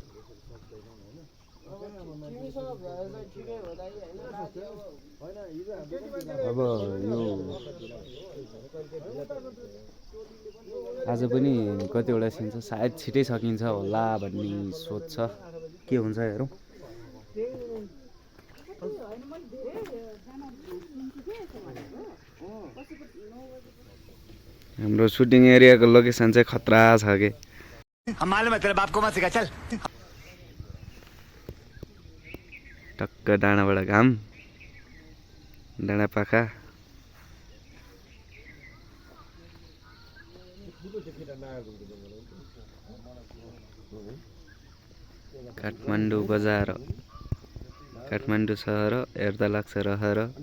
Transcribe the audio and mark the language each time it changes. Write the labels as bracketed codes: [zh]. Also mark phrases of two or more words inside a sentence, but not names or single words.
[ne] अब यो आज पनि कतिवटा सिन छ, सायद छिटै सकिन्छ होला भन्ने सोच छ। के हुन्छ हेरौँ। हाम्रो सुटिङ एरियाको लोकेसन चाहिँ खतरा छ के। [hi] मालूम है तेरे बाप को मत सिखा चल। [ne] टक्क डाँडाबाट घाम, डाँडा पाखा। काठमाडौँ बजार, काठमाडौँ सहर हेर्दा लाग्छ रहर।